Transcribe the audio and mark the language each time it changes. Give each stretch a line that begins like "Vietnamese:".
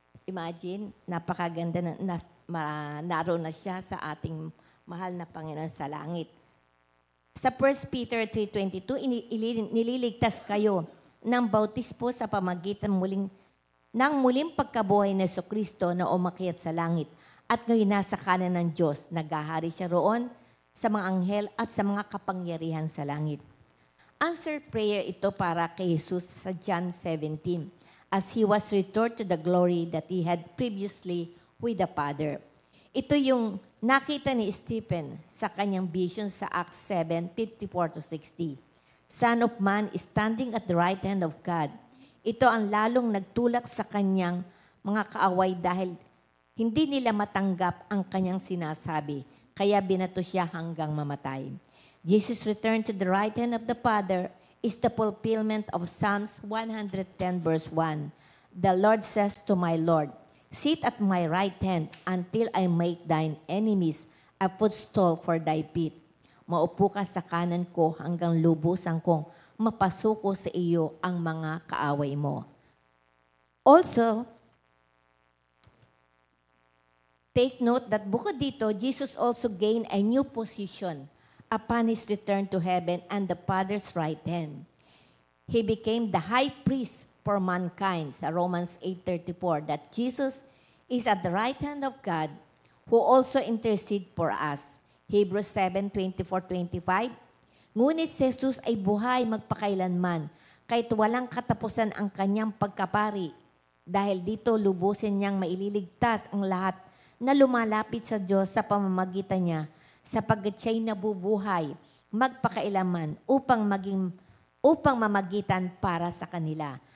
Filipino: Imagine, napakaganda naroon na siya sa ating mahal na Panginoon sa langit. Sa 1 Peter 3:22, nililigtas kayo ng bautismo sa pamagitan ng muling pagkabuhay ni Jesucristo na umakyat sa langit at ngayon nasa kanan ng Diyos. Naghahari siya roon sa mga anghel at sa mga kapangyarihan sa langit.
English: Answer prayer
Filipino: ito para kay Jesus sa
English: John 17 as He was restored to the glory that He had previously with the Father.
Filipino: Ito yung nakita ni Stephen sa kanyang vision sa Acts 7:54-60.
English: Son of Man is standing at the right hand of God.
Filipino: Ito ang lalong nagtulak sa kanyang mga kaaway dahil hindi nila matanggap ang kanyang sinasabi, kaya binato siya hanggang mamatay.
English: Jesus returned to the right hand of the Father is the fulfillment of Psalms 110 verse 1. The Lord says to my Lord, sit at my right hand until I make thine enemies a footstool for thy feet.
Filipino: Maupo ka sa kanan ko hanggang lubusan kong mapasuko sa iyo ang mga kaaway mo.
English: Also, take note that
Filipino: bukod dito,
English: Jesus also gained a new position upon His return to heaven and the Father's right hand. He became the high priest for mankind
Filipino: sa
English: Romans 8:34 that Jesus is at the right hand of God who also intercede for us. Hebrews 7:24-25.
Filipino: Ngunit si Jesus ay buhay magpakailanman kahit walang katapusan ang kanyang pagkapari. Dahil dito lubusin niyang maililigtas ang lahat na lumalapit sa Diyos sa pamamagitan niya sapagkat siya'y nabubuhay magpakailaman upang mamagitan para sa kanila.